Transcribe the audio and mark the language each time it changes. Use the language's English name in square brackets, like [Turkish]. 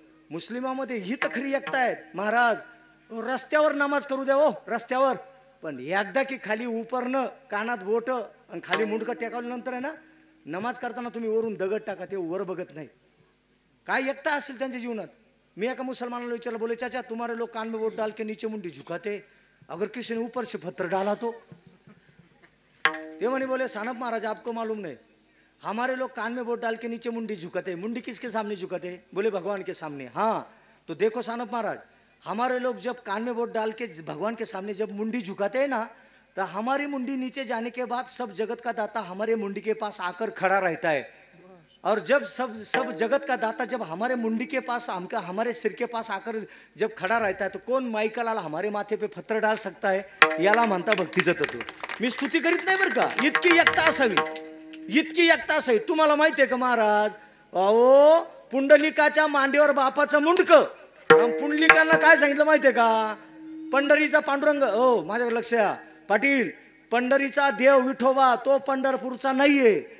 [Marathi] मुस्लिमामध्ये ही तर खरी एकता आहेत महाराज। रस्त्यावर नमाज करू द्या हो, रस्त्यावर, पण एकदा की खाली उपरनं कानात बोट आणि खाली मुंडकं टेकवल्यानंतर आहे ना, नमाज करताना तुम्ही वरून दगड टाका, ते वर बघत नाही। काय एकता असेल त्यांच्या जीवनात। मी एका मुसलमानाला विचारलं, [Hindi] बोले चाचा तुम्हारे लोग कान में वोट डाल के नीचे मुंडी झुकाते, अगर किसी ने ऊपर से पत्थर डाला तो? ये बोले सानप महाराज आपको मालूम नहीं, हमारे लोग कान में वोट डाल के नीचे मुंडी झुकाते। मुंडी किसके सामने झुकाते? बोले भगवान के सामने। हाँ तो देखो सानप महाराज, हमारे लोग जब कान में वोट डाल के भगवान के सामने जब मुंडी झुकाते हैं ना, तो हमारी मुंडी नीचे जाने के बाद सब जगत का दाता हमारे मुंडी के पास आकर खड़ा रहता है। और जब सब जगत का दाता जब हमारे मुंडी के पास हमारे सिर के पास आकर जब खड़ा रहता है, तो कौन माईकाला हमारे माथे पे पत्थर डाल सकता है? [Marathi] याला म्हणता भक्तीचं तत्व। मी स्तुती करीत नाही बरं का, इतकी एकता असावी, इतकी एकता असावी। तुम्हाला माहिती आहे का महाराज, अहो पुंडलिकाच्या मांडीवर बापाचं मुंडकं, पुंडलिकांना काय सांगितलं माहितीये का? पंढरीचा पांडुरंग, हो माझ्याकडे लक्ष द्या पाटील, पंढरीचा देव विठोबा तो पंढरपूरचा नाहीये।